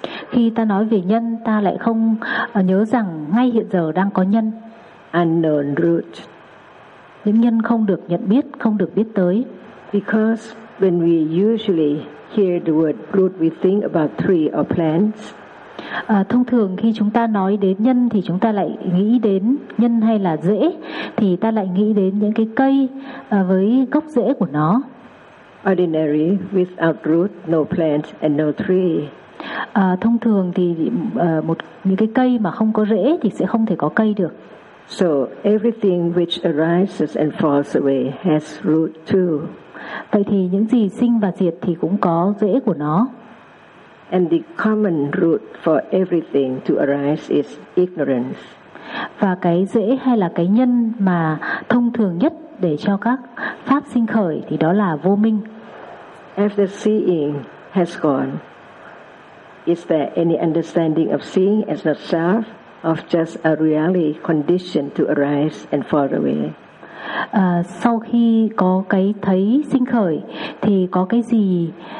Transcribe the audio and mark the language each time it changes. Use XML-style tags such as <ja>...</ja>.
<vi>Khi ta nói về nhân, ta lại không nhớ rằng ngay hiện giờ đang có nhân.</vi> <en>Unknown root.</en> <vi>Những nhân không được nhận biết, không được biết tới.</vi> <en>Because when we usually hear the word root, we think about tree or plants.</en> <vi>Thông thường khi chúng ta nói đến nhân thì chúng ta lại nghĩ đến nhân hay là rễ, thì ta lại nghĩ đến những cái cây với gốc rễ của nó.</vi> <en>Ordinary, without root, no plant and no tree.</en> <vi>Thông thường thì một những cái cây mà không có rễ thì sẽ không thể có cây được.</vi> <en>So everything which arises and falls away has root too.</en> <vi>Vậy thì những gì sinh và diệt thì cũng có rễ của nó.</vi> <en>And the common root for everything to arise is ignorance.</en> <vi>Và cái rễ hay là cái nhân mà thông thường nhất để cho các pháp sinh khởi thì đó là vô minh.</vi> <en>After seeing has gone, is there any understanding of seeing as not self, of just a reality conditioned to arise and fall away?</en> <vi>Sau khi có cái thấy sinh khởi thì có cái gì</vi>